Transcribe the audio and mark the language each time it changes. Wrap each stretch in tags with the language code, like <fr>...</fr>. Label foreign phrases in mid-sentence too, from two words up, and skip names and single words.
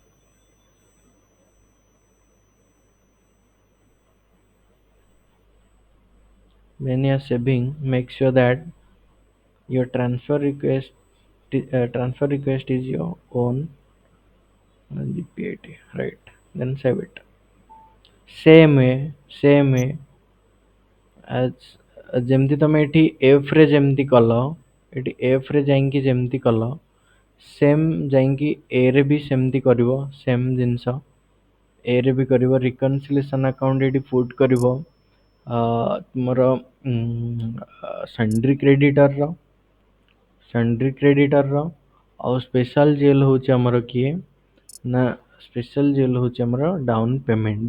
<en>When you are saving, make sure that your transfer request is your own GPIT, right? Then save it. Same way as</en> <or>ଯେମିତି ତମେ ଏଠି F ରେ ଯେମିତି କଲ, ଏଠି F ରେ ଯାଇକି ଯେମିତି କଲ, ସେମ୍ ଯାଇକି A ରେ ବି ସେମିତି କରିବ। ସେମ୍ ଜିନିଷ A ରେ ବି କରିବ।</or> <en>reconciliation account</en> <or>ଏଠି ପୁଟ୍ କରିବ ତୁମର</or> <en>sundry creditor's</en> <or>ଆଉ</or> <en>special GL</en> <or>ହେଉଛି ଆମର କିଏ ନା</or> <en>special GL</en> <or>ହେଉଛି ଆମର</or> <en>down payment.</en>